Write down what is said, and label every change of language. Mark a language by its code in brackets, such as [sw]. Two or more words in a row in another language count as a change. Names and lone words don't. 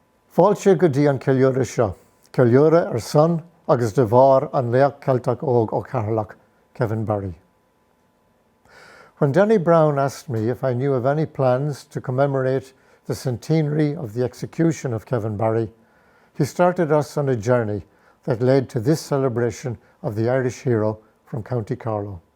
[ga] Fáilte go dtí an ceiliúradh seo, ceiliúradh ar son agus de bharr an léach Celtach óg ó Carlow, Kevin Barry. [en] When Danny Brown asked me if I knew of any plans to commemorate the centenary of the execution of Kevin Barry, he started us on a journey that led to this celebration of the Irish hero from County Carlow.